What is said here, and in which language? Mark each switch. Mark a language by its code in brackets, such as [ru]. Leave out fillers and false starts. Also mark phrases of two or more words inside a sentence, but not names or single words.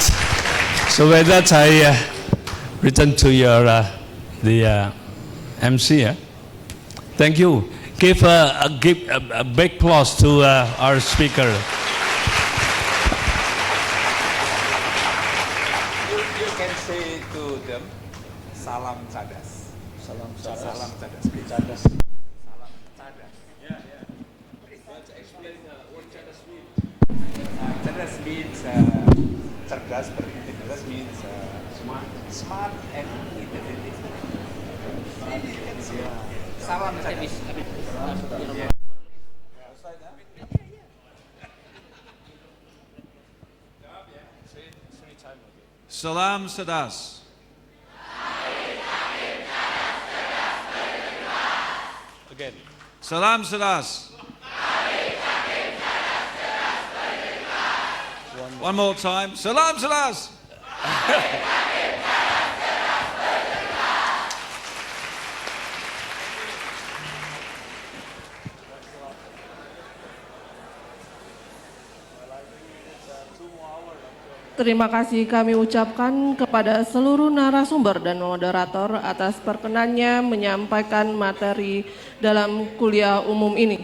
[en] So with that, I return to your the MC. Thank you. Give a big applause to our speaker. You can say to them, [id] salam cadas. Salam cadas. Salam cadas. Cadas. Salam cadas. [en] Yeah, yeah. Let's explain what cadas means. Cadas means [id] cerdas, berintegritas [en] means smart and intelligent. [id] Salam cadas. Salam Sadas. [en] Again. [id] Salam Sadas. [en] One more time. [id] Salam Sadas. Terima kasih kami ucapkan kepada seluruh narasumber dan moderator atas perkenannya menyampaikan materi dalam kuliah umum ini.